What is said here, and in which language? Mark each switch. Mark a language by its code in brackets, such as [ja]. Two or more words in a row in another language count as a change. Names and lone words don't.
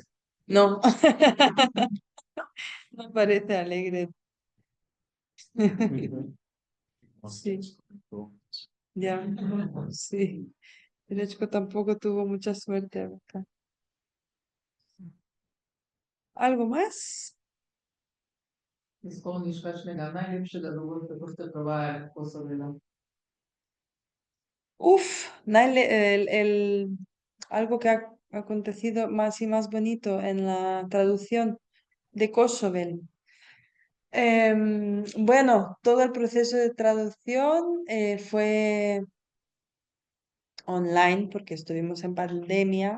[es] No, no parece alegre. Sí, ya, sí. Derechko tampoco tuvo mucha suerte acá. ¿Algo más? [sl] Izpolniš kakšnega najlepšega dogodka, ko ste provajali Kosovo? [es] Uf, algo que ha acontecido más y más bonito en la traducción de Kosovel. Bueno, todo el proceso de traducción fue online porque estuvimos en pandemia.